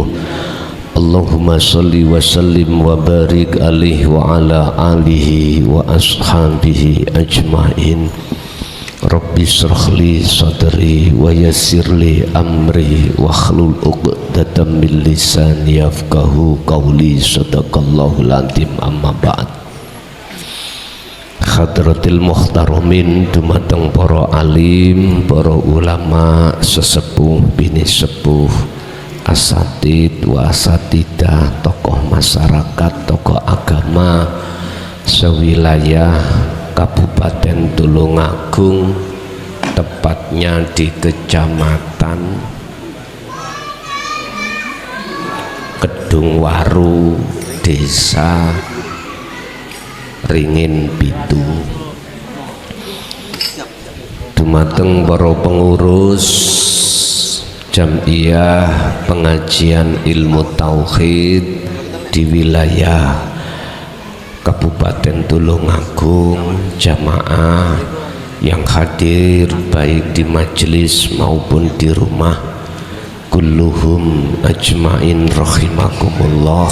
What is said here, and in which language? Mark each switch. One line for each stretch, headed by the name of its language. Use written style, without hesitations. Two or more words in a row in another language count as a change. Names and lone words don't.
Arabic: اللهم صل وسلم وبارك عليه وعلى آله وأصحابه أجمعين. رب اشرح لي صدري ويسر لي أمري واحلل عقدة من لساني يفقهوا قولي. صدق الله العظيم. أما بعد. حضرات المحترمين,
Javanese: dumateng para alim, para
Indonesian: ulama, sesepuh bini sepuh,
Arabic: أساتيذ وأستاذات,
Indonesian: tokoh masyarakat, tokoh agama sewilayah Kabupaten Tulungagung, tepatnya di Kecamatan Kedungwaru, Desa Ringin Pitu. Dumateng para pengurus Jam'iyah Pengajian Ilmu Tauhid di wilayah Kabupaten Tulungagung, jamaah yang hadir baik di majelis maupun di rumah,
Arabic: كلهم أجمعين رحمكم الله.